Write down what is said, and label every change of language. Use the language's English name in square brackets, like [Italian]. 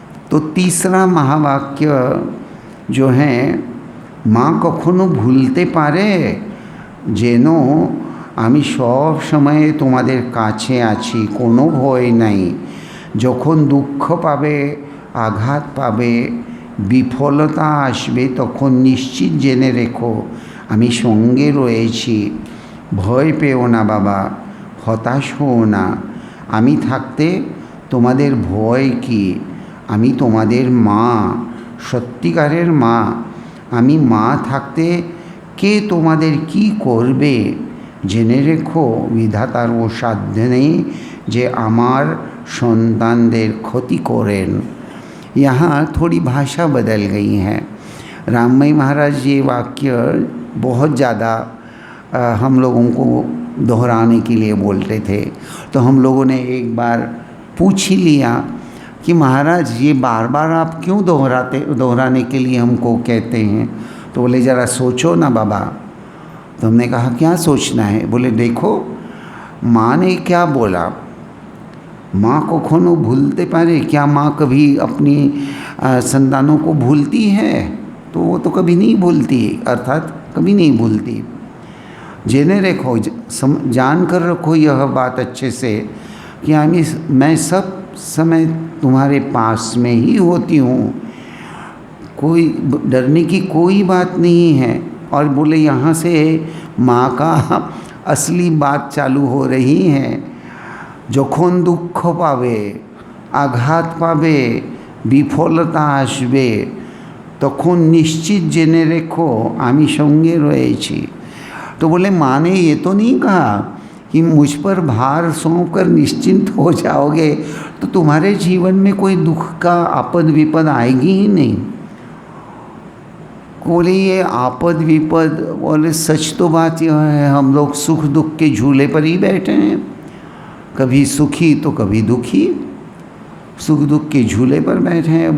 [Hindi] तो तीसरा महावाक्य जो है, [Bangla] माँ कखनो भूलते पारे जेनो आमी सब समय तुम्हादेर काछे आछि, कोनो भय नहीं, যখন দুঃখ পাবে, আঘাত পাবে, বিফলতা আসবে, তখন নিশ্চিত জেনে রেখো আমি সঙ্গে রয়েছি। ভয় পেও না বাবা, হতাশ হও না, আমি থাকতে তোমাদের ভয় কি? আমি তোমাদের মা, সত্যিকারের মা। আমি মা থাকতে কে তোমাদের কি করবে? জেনে রেখো বিধাতার ও সাধ্য নেই যে আমার সন্তানদের ক্ষতি करें। [Hindi] यहाँ थोड़ी भाषा बदल गई है। राममई महाराज ये वाक्य बहुत ज़्यादा हम लोगों को दोहराने के लिए बोलते थे। तो हम लोगों ने एक बार पूछ ही लिया कि महाराज ये बार बार आप क्यों दोहराने के लिए हमको कहते हैं? तो बोले ज़रा सोचो ना बाबा। तो हमने कहा क्या सोचना है? बोले देखो माँ ने क्या बोला, [Bangla] माँ को कखनो भूलते पारे, [Hindi] क्या माँ कभी अपनी संतानों को भूलती है? तो वो तो कभी नहीं भूलती, अर्थात कभी नहीं भूलती। जेने रखो, जान कर रखो यह बात अच्छे से कि मैं सब समय तुम्हारे पास में ही होती हूँ, कोई डरने की कोई बात नहीं है। और बोले यहाँ से माँ का असली बात चालू हो रही है। [Bangla] যখন দুঃখ পাবে, আঘাত পাবে, বিফলতা আসবে, তখন নিশ্চিত জেনে রেখো আমি সঙ্গে রয়েছি। [Hindi] तो बोले माँ ने ये तो नहीं कहा कि मुझ पर भार सौंप कर निश्चिंत हो जाओगे तो तुम्हारे जीवन में कोई दुख का आपद विपद आएगी ही नहीं। बोले ये आपद विपद, बोले सच तो बात यह है हम लोग सुख दुख के झूले पर ही बैठे हैं, कभी सुखी तो कभी दुखी, सुख दुख के झूले पर बैठे हैं।